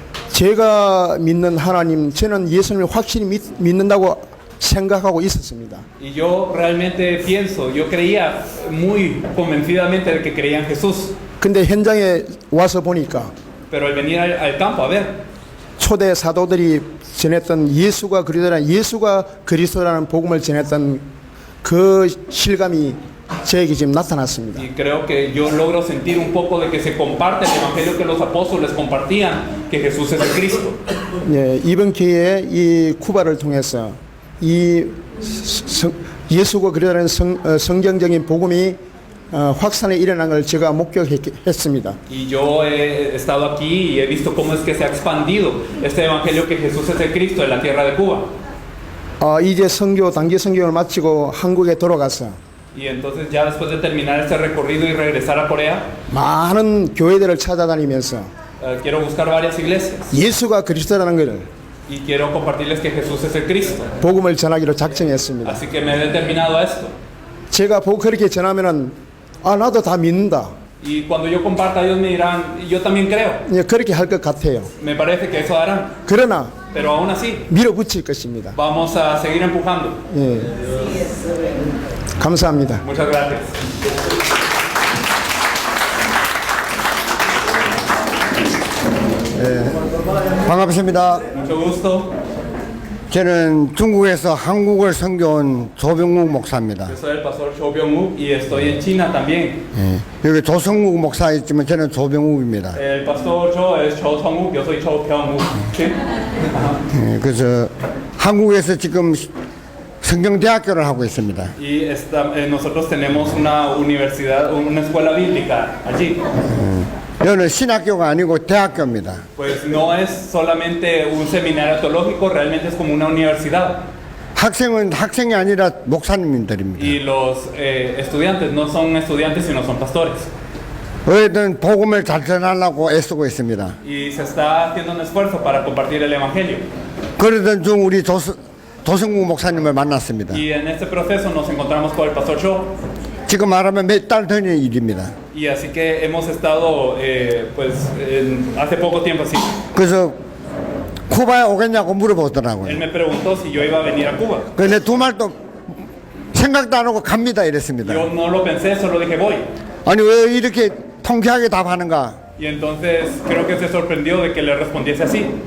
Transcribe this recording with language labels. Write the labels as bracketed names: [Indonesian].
[Korean] 제가 믿는 하나님, 저는 예수님을 확실히 믿는다고 생각하고 있었습니다. [Spanish] Y yo realmente pienso, yo creía muy convencidamente de que creía en Jesús. [Korean] 근데 현장에 와서 보니까 [Spanish] Pero al venir al campo a ver, [Korean] 초대 사도들이 전했던 예수가 그리스도라는 복음을 전했던 그 실감이 저에게 지금 나타났습니다. [Spanish] y creo que yo logro sentir un poco de que se comparte el evangelio que los apóstoles compartían, que Jesús es el Cristo. [Korean] 예, 이번 기회에 이 쿠바를 통해서 이 예수가 그리스도라는 성경적인 복음이 확산에 일어난 걸 제가 목격했습니다. [Spanish] Y yo he estado aquí y he visto cómo es que se ha expandido este evangelio que Jesús es el Cristo en la tierra de Cuba. [Korean] 이제 단기 선교를 마치고 한국에 돌아가서 [Spanish] Y entonces ya después de terminar este recorrido y regresar a Corea, [Korean] 많은 교회들을 찾아다니면서 [Spanish] quiero buscar varias iglesias [Korean] 예수가 그리스도라는 것을 [Spanish] y quiero compartirles que Jesús es el Cristo. [Korean] 복음을 전하기로 작정했습니다. [Spanish] Así que me he determinado a esto. [Korean] 제가 그렇게 전하면은 나도 다 믿는다. [Spanish] Y cuando yo comparta, ellos me dirán, yo también creo. [Korean] 예, 그렇게 할 것 같아요. [Spanish] Me parece que eso harán. [Korean] 그러나 [Spanish] Pero aún así, [Korean] 밀어붙일 것입니다. [Spanish] vamos a seguir empujando. [Korean] 예. 감사합니다. [Spanish] Muchas gracias. [Korean] 반갑습니다. [Spanish] Mucho gusto. [Korean] 저는 중국에서 한국을 섬겨온 조병욱 목사입니다. [Spanish] Yo soy el pastor Cho Byung-wook y estoy en China también. [Korean] 여기 조성욱 목사 있지만 저는 조병욱입니다. [Spanish] El pastor Cho es Cho Sung-wook, yo soy Cho Byung-wook. ¿Sí? Ajá. [Korean] 그래서 한국에서 지금 성경대학교를 하고 있습니다. [Spanish] Y nosotros tenemos una universidad, una escuela bíblica allí. [Korean] 여기는 신학교가 아니고 대학교입니다. [Spanish] Pues no es solamente un seminario teológico, realmente es como una universidad. [Korean] 학생은 학생이 아니라 목사님들입니다. [Spanish] Y los estudiantes no son estudiantes, sino son pastores. [Korean] 어쨌든 복음을 잘 전하려고 애쓰고 있습니다. [Spanish] Y se está haciendo un esfuerzo para compartir el evangelio. [Korean] 그러던 중 우리 조성국 목사님을 만났습니다. [Spanish] Y en este proceso nos encontramos con el pastor Cho. [Korean] 지금 말하면 몇 달 전의 일입니다. [Spanish] Y así que hemos estado, hace poco tiempo así. [Korean] 그래서 쿠바에 오겠냐고 [Spanish] Él [Korean] 물어보더라고요. [Spanish] me preguntó si yo iba a venir a Cuba. [Korean] 근데 두 말도 생각도 안 하고 갑니다 이랬습니다. [Spanish] Yo no lo pensé, solo dije voy. [Korean] 아니 왜 이렇게 통쾌하게 답하는가? [Spanish] Y entonces creo que se sorprendió de que le respondiese así.